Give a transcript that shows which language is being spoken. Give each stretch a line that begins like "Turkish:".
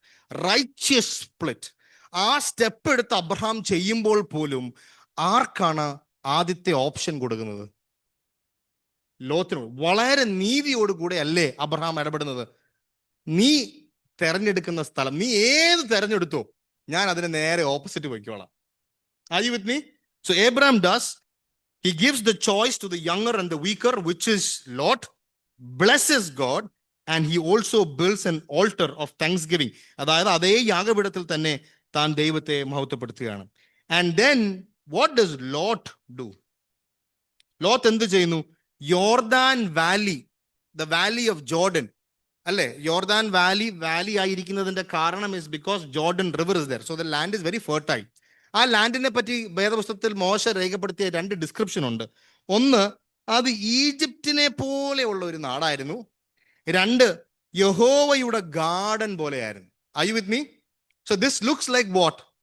English: Righteous split.
Malayalam: ആ step എടുത്ത് Abraham ചെയ്യുമ്പോൾ പോലും ആർക്കാണ് ആദ്യത്തെ ഓപ്ഷൻ കൊടുക്കുന്നത്? ലോത്തിനോട്. വളരെ നീതിയോടുകൂടെ അല്ലേ അബ്രഹാം ഇടപെടുന്നത്? നീ തെരഞ്ഞെടുക്കുന്ന സ്ഥലം നീ ഏത് തെരഞ്ഞെടുത്തോ, ഞാൻ അതിന് നേരെ opposite വയ്ക്കോളാം.
English: Are you with me? So Abraham does. He gives the choice to the younger and the weaker, which is Lot, blesses God, and he also builds an altar of thanksgiving.
Malayalam: അതായത് അതേ യാഗപീഠത്തിൽ തന്നെ താൻ ദൈവത്തെ മഹത്വപ്പെടുത്തുകയാണ്.
English: And then what does Lot do?
Malayalam: Lot എന്ത് ചെയ്യുന്നു?
English: യോർദാൻ valley, the valley of Jordan, അല്ലേ?
Malayalam: യോർദാൻ വാലി ആയിരിക്കുന്നതിന്റെ കാരണം
English: is because Jordan river is there. So the land is very fertile.
Malayalam: ആ ലാൻഡിനെ പറ്റി വേദപുസ്തകത്തിൽ മോശ രേഖപ്പെടുത്തിയ 2 ഡിസ്ക്രിപ്ഷൻ ഉണ്ട്. ഒന്ന്, അത് ഈജിപ്തിനെ പോലെയുള്ള ഒരു നാടായിരുന്നു. 2, യഹോവയുടെ ഗാർഡൻ പോലെയായിരുന്നു.
English: Are you with me? So this looks like what?